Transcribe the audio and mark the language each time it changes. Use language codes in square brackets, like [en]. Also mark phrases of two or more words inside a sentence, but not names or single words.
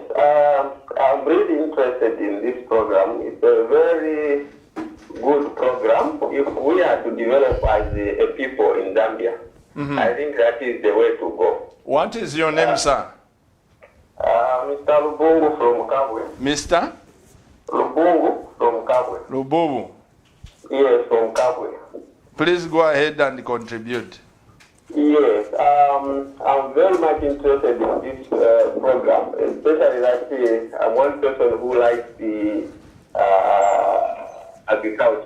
[en] I'm really interested in this program. It's a very good program. If we are to develop as a people in Zambia, I think that is the way to go. What is your name, sir? Mr. Lubungu from Kabwe. Mr. Lubungu from Kabwe. Lububu. Yes, from Kabwe. Please go ahead and contribute. Yes, I'm very much interested in this program, especially that I'm one person who likes the agriculture.